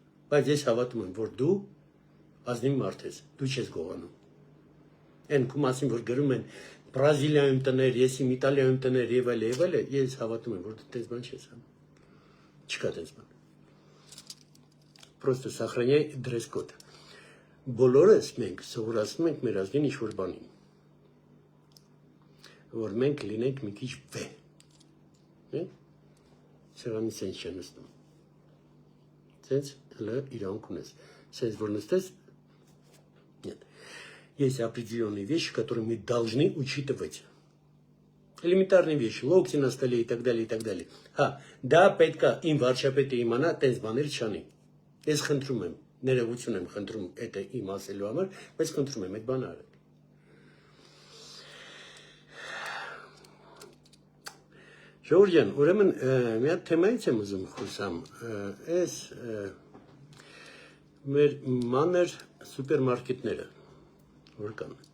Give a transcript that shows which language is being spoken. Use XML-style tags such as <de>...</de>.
<hy>Բայց ես հավատում եմ, որ դու ազնիվ մարդ ես, դու չես գողանում։ Այն քո մասին, որ գրում են Բրազիլիայում տներ, ես իմ Իտալիայում տներ եւ այլ, ես հավատում եմ, որ դու տես բան չես անում։ Չկա տես բան։</hy> <ru>Просто сохраняй дресс-код։</ru> <hy>Բոլորս մենք սովորացնում ենք մեր ազգին ինչ-որ բանի, որ մենք լինենք մի քիչ վե։ Սեղանի սենց չեն նստում։ Սենց հլը իրանք ունես։ Սենց որ նստես,</hy> <ru>нет. Есть определенные вещи, которые мы должны учитывать. Элементарные вещи, локти на столе и так далее, и так далее.</ru> <hy>Да, պետքա իմ վարչապետը իմանա, տես բաներ չանի։ Ես խնդրում եմ, ներողություն եմ խնդրում դա իմ ասելու համար, բայց խնդրում եմ այդ բանը արեք։ Ժողովուրդ ջան, ուրեմն մի հատ թեմայից եմ ուզում խոսամ, այս մեր մանր սուպերմարկետները, որ կան,</hy>